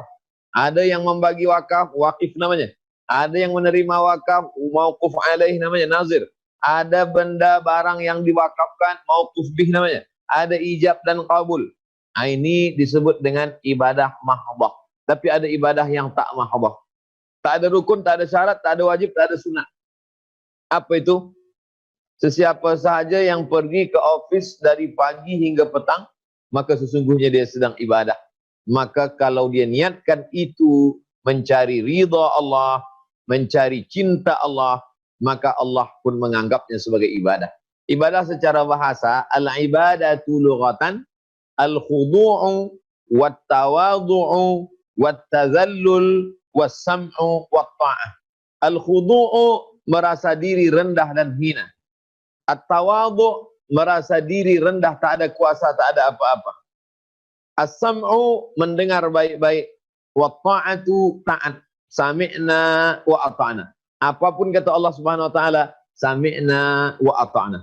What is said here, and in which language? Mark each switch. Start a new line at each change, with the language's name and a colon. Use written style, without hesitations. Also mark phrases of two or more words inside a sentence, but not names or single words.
Indonesian: Ada yang membagi wakaf, wakif namanya. Ada yang menerima wakaf,
Arabic: موقوف عليه
Indonesian: namanya, nazir. Ada benda barang yang diwakafkan,
Arabic: موقوف به
Indonesian: namanya. Ada ijab dan qabul. Nah, ini disebut dengan ibadah mahdoh. Tapi ada ibadah yang tak mahdoh.
Malay: Tak ada rukun, tak ada syarat, tak ada wajib, tak ada sunat. Apa itu? Sesiapa sahaja yang pergi ke office dari pagi hingga petang,
Indonesian: maka sesungguhnya dia sedang ibadah. Maka kalau dia niatkan itu mencari ridha Allah, mencari cinta Allah, maka Allah pun menganggapnya sebagai ibadah. Ibadah secara bahasa,
Arabic: العبادة لغة الخضوع والتواضع والتذلل والسمع والطاعة.
Indonesian: Al-khudu'u merasa diri rendah dan hina. At-tawadhu merasa diri rendah, tak ada kuasa, tak ada apa-apa. As-sam'u mendengar baik-baik.
Arabic: والطاعة taat. سمعنا وأطعنا.
Indonesian: Apapun kata Allah
Arabic: سبحانه وتعالى, سمعنا وأطعنا.